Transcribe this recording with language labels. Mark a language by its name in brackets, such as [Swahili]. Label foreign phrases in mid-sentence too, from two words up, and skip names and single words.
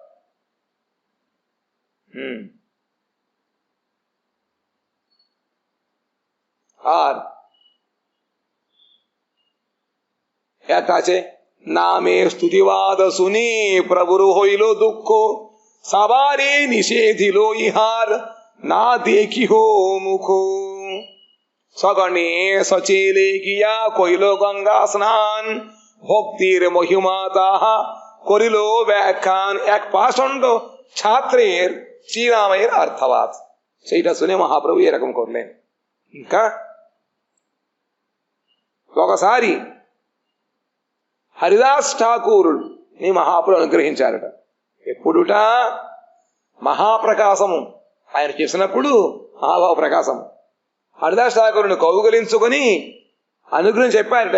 [Bangla] আর একটা আছে, নামে স্তুতিবাদ শুনি প্রভুর হইল দুঃখ, সবারে নিষেধিল ইহার না দেখিহ মুখ, সগণে সচেলে গিয়া কইল গঙ্গা স্নান, ভক্তির মহিমা তাহা করিল ব্যাখ্যান। এক পাষণ্ড ছাত্রের শ্রীরামের অর্থবাদ, সেইটা শুনে మహాప్రభు এরকম করলেন। [Telugu] ఇంకా ఒకసారి హరిదాస్ ఠాకూర్ నీ మహాప్రభు అనుగ్రహించారట. ఎప్పుడుట మహాప్రకాశము ఆయన చేసినప్పుడు మహాభావ ప్రకాశము హరిదాస్ ఠాకూరుని కౌగలించుకొని అనుగ్రహం చెప్పారట.